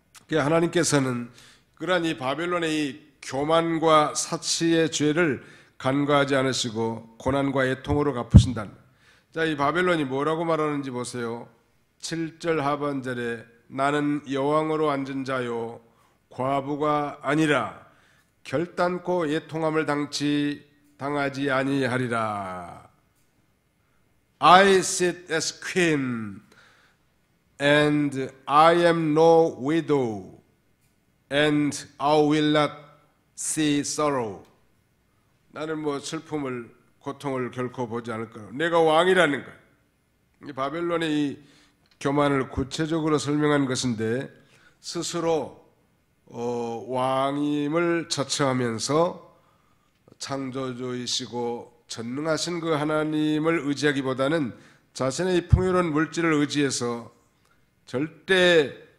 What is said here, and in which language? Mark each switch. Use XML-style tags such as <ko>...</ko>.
<ko>하나님께서는 그러한 이 바벨론의 이 교만과 사치의 죄를 간과하지 않으시고 고난과 애통으로 갚으신다는 말. 자, 이 바벨론이 뭐라고 말하는지 보세요. 7절 하반절에 나는 여왕으로 앉은 자요 과부가 아니라 결단코 애통함을 당하지 아니하리라.</ko> <en>I sit as queen and I am no widow and I will not see sorrow.</en> <ko>나는 슬픔을 고통을 결코 보지 않을 거라. 내가 왕이라는 거야. 이 바벨론의 이 교만을 구체적으로 설명한 것인데, 스스로 왕임을 자처하면서 창조주이시고 전능하신 그 하나님을 의지하기보다는 자신의 풍요로운 물질을 의지해서 절대</ko>